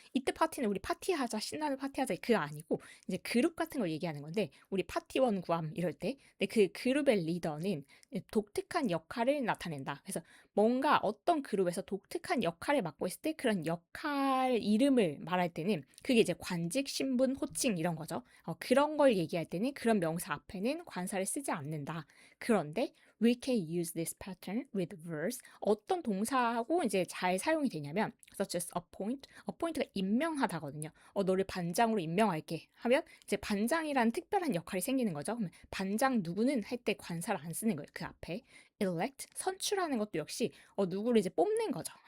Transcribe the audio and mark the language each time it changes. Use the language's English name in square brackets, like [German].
[Korean] 이때 파티는 우리 파티하자, 신나는 파티하자 그거 아니고 이제 그룹 같은 걸 얘기하는 건데 우리 파티원 구함 이럴 때 근데 그 그룹의 리더는 독특한 역할을 나타낸다. 그래서 뭔가 어떤 그룹에서 독특한 역할을 맡고 있을 때 그런 역할 이름을 말할 때는 그게 이제 관직, 신분, 호칭 이런 거죠. 그런 걸 얘기할 때는 그런 명사 앞에는 관사를 쓰지 않는다. 그런데 [English] we can use this pattern with verbs. [Korean] 어떤 동사하고 이제 잘 사용이 되냐면 [English] such as appoint. [Korean] appoint가 임명하다거든요. 너를 반장으로 임명할게 하면 이제 반장이란 특별한 역할이 생기는 거죠. 그러면 반장 누구는 할 때 관사를 안 쓰는 거예요. 그 앞에. elect 선출하는 것도 역시 누구를 이제 뽑는 거죠.